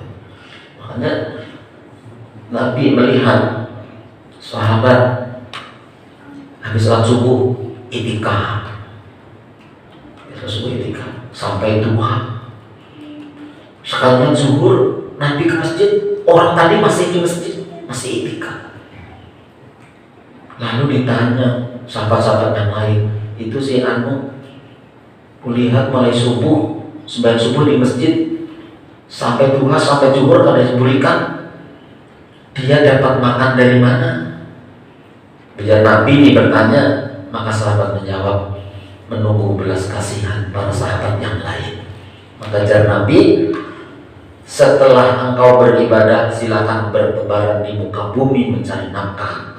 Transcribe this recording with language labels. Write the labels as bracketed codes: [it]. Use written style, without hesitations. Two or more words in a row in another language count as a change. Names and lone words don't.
[id] Makanya Nabi melihat sahabat habis sholat subuh itikaf, sampai duha. Sekalian zuhur, Nabi ke masjid, orang tadi masih di masjid, masih itikaf. Lalu ditanya sahabat-sahabat yang lain, itu si anu, kulihat mulai subuh, sembahyang subuh di masjid, sampai duha, sampai zuhur kada diberikan, dia dapat makan dari mana? Bila Nabi ini bertanya, maka sahabat menjawab, menunggu belas kasihan para sahabat yang lain. Maka jar Nabi, setelah engkau beribadah, silakan bertebaran di muka bumi mencari nafkah.